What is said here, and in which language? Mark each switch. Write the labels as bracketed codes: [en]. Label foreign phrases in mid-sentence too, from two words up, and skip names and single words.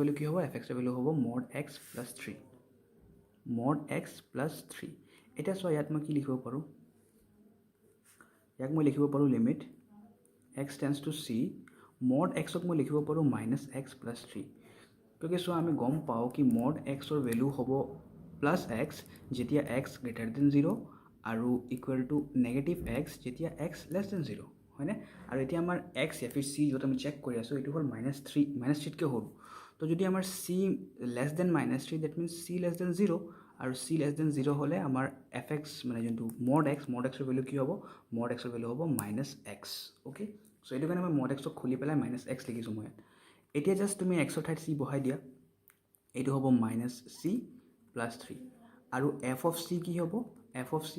[as] ভেলু কি হ'ব এফ এক্সৰ ভেলু হ'ব mod x + 3 mod x + 3 এতিয়া চোৱা ইয়াত মই কি লিখিব পাৰোঁ ইয়াক মই লিখিব পাৰোঁ [en] limit x tends to c [as] mod xক মই লিখিব পাৰোঁ -x + 3 কিয়কি চোৱা আমি গম পাওঁ কি mod xৰ ভেলু হ'ব +x যেতিয়া x > 0 আৰু [en] equal to [as] -x যেতিয়া x <0 হয়নে আৰু এতিয়া আমাৰ x [hi] या फिर [as] c য'ত আমি চেক কৰি আছোঁ এইটো হ'ল -3তকৈ সৰু তো যদি আমাৰ c [en] less than -3 that means c less than [as] 0 আৰু c [en] less than [as] 0 হ'লে আমাৰ fx মানে যোনটো mod xৰ ভেলু কি হ'ব mod xৰ ভেলু হ'ব -x [en] okay so [as] এইটো কাৰণে মই mod x খুলি পেলাই -x লিখিছোঁ মই এতিয়া জাষ্ট তুমি xৰ ঠাইত c বহাই দিয়া এইটো হ'ব -c + 3 আৰু [en] f of c [as] কি হ'ব f